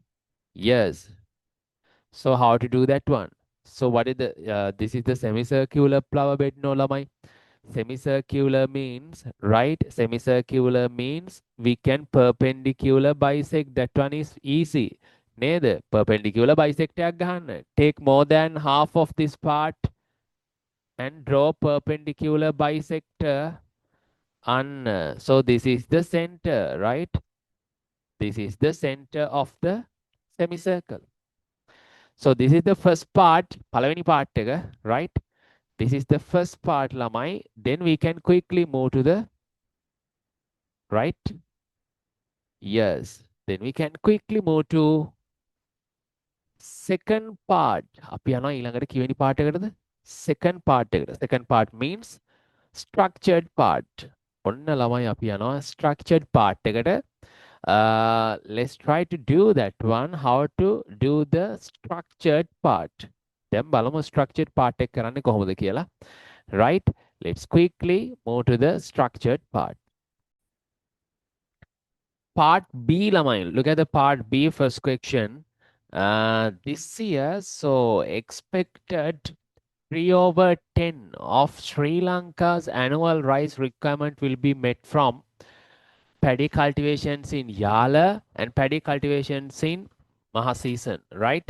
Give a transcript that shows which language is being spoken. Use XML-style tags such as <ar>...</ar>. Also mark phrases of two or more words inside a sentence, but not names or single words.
<en>Yes. So how to do that one? So what is the this is the semicircular flower bed no lamai. Semicircular means, right? Semicircular means we can perpendicular bisect. That one is easy. Neither perpendicular bisect</en> <si>එකක් ගහන්න.</si> <en>Take more than half of this part and draw perpendicular bisector. And so this is the center, right? This is the center of the semicircle. So this is the first part,</en> <si>පළවෙනි part එක,</si> <en>right? This is the first part lamai. Then we can quickly move to the right. Yes. Then we can quickly move to second part.</en> <si>අපි යනවා ඊළඟට කිවෙනි part එකටද?</si> <en>Second part</en> <si>එකට.</si> <en>Second part means structured part.</en> <si>ඔන්න ළමයි අපි යනවා</si> <en>structured part</en> <si>එකට.</si> <en>Let's try to do that one. How to do the structured part.</en> <si>දැන් බලමු</si> <en>structured part</en> <si>එක කරන්නේ කොහොමද කියලා.</si> <en>Right? Let's quickly move to the structured part. Part B lamai. Look at the part B first question. This year, so expected 3/10 of Sri Lanka's annual rice requirement will be met from paddy cultivations in Yala and paddy cultivations in Maha season, right?</en>